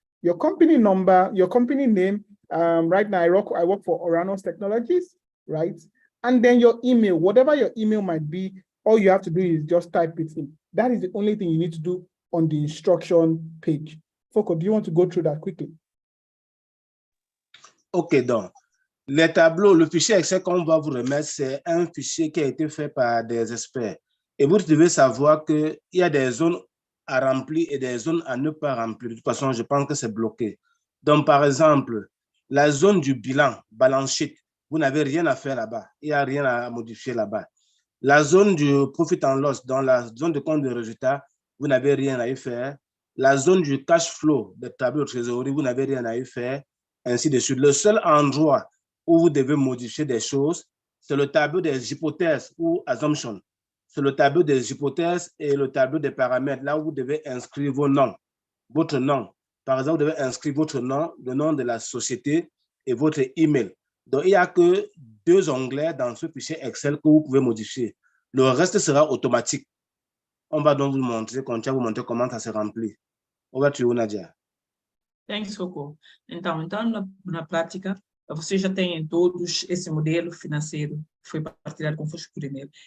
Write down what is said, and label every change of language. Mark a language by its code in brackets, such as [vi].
[en] Your company number, your company name. Right now, I work for Oranos Technologies, right? And then your email, whatever your email might be, all you have to do is just type it in. That is the only thing you need to do on the instruction page. Foko, do you want to go through that quickly? [fr] OK, donc, les tableaux, le fichier Excel qu'on va vous remettre, c'est un fichier qui a été fait par des experts. Et vous devez savoir qu'il y a des zones à remplir et des zones à ne pas remplir. De toute façon, je pense que c'est bloqué. Donc, par exemple, la zone du bilan, balance sheet, vous n'avez rien à faire là-bas. Il n'y a rien à modifier là-bas. La zone du profit and loss, dans la zone de compte de résultat, vous n'avez rien à y faire. La zone du cash flow, des tableaux de trésorerie, vous n'avez rien à y faire, ainsi de suite. Le seul endroit où vous devez modifier des choses, c'est le tableau des hypothèses ou assumptions. C'est le tableau des hypothèses et le tableau des paramètres, là où vous devez inscrire vos noms, votre nom. Par exemple, vous devez inscrire votre nom, le nom de la société et votre email. Donc, il n'y a que 2 onglets dans ce fichier Excel que vous pouvez modifier. Le reste sera automatique. On va donc vous montrer, continuer à vous montrer comment ça se remplit. [en] Over to you, Nadia. Thanks, Foucault. [pt] Então na prática, vocês já têm todos esse modelo financeiro que foi partilhado convosco por e-mail.